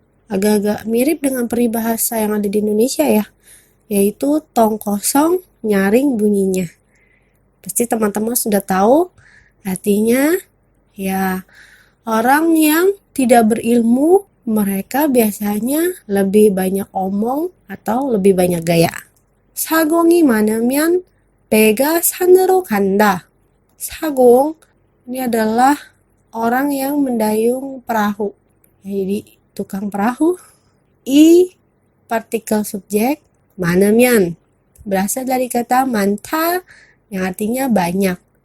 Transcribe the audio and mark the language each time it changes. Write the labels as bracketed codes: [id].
[id] Agak-agak mirip dengan peribahasa yang ada di Indonesia ya, yaitu tong kosong nyaring bunyinya. Pasti teman-teman sudah tahu artinya ya, orang yang tidak berilmu mereka biasanya lebih banyak omong atau lebih banyak gaya. [ko] 사공이 많으면 배가 산으로 간다. [id] 사공 ini adalah orang yang mendayung perahu. Jadi tukang perahu. I partikel subjek 많으면 berasal dari kata 많다 yang artinya banyak.